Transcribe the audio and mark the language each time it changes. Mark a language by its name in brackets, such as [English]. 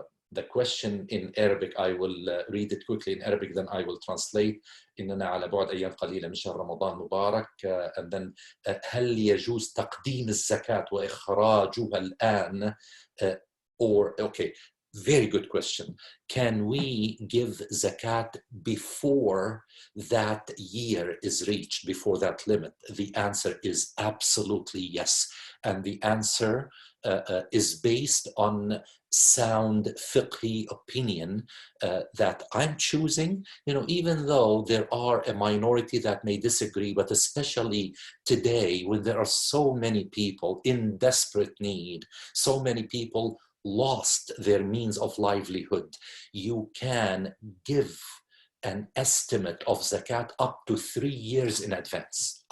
[English] The question in Arabic, I will read it quickly in Arabic, then I will translate. [Arabic] إننا على بعد أيام قليلة من شهر رمضان مبارك. [English] And then [Arabic] هل يجوز تقديم الزكاة وإخراجها الآن? [English] Okay, very good question. Can we give zakat before that year is reached, before that limit? The answer is absolutely yes. And the answer is based on sound fiqhi opinion that I'm choosing, even though there are a minority that may disagree, but especially today when there are so many people in desperate need, so many people lost their means of livelihood, you can give an estimate of zakat up to 3 years in advance.